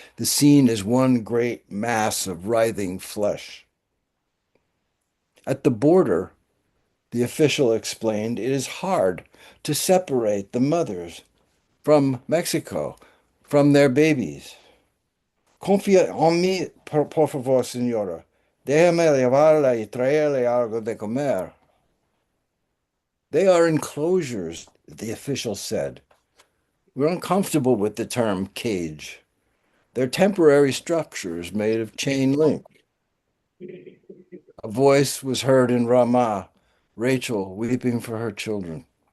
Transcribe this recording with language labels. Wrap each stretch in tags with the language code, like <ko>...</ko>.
<en>The scene is one great mass of writhing flesh. At the border, the official explained, it is hard to separate the mothers from Mexico, from their babies.</en> <es>Confía en mí, por favor, señora. Déjame llevarla y traerle algo de comer.</es> <en>They are enclosures, the official said. We're uncomfortable with the term cage. They're temporary structures made of chain link. A voice was heard in Ramah, Rachel weeping for her children.</en>